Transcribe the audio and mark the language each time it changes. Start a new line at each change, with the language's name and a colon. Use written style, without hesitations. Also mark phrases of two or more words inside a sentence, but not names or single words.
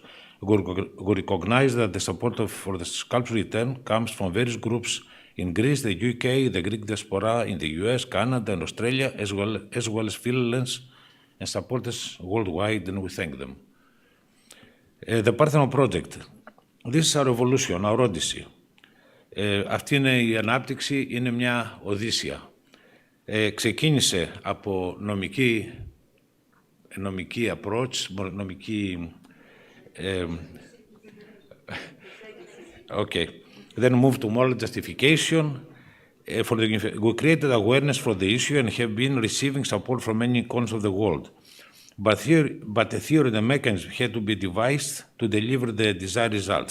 English: We recognize that the support for the sculpture return comes from various groups in Greece, the UK, the Greek diaspora in the US, Canada, and Australia, as well as freelance and support us worldwide, and we thank them. The Parthenon project. This is our revolution, our odyssey.
Greek: Αυτή είναι η ανάπτυξη, είναι μια οδύσσια. Ξεκίνησε από νομική approach, νομική...
English: Okay. Then moved to moral justification. We created awareness for the issue and have been receiving support from many corners of the world. But the theory and the mechanism had to be devised to deliver the desired results.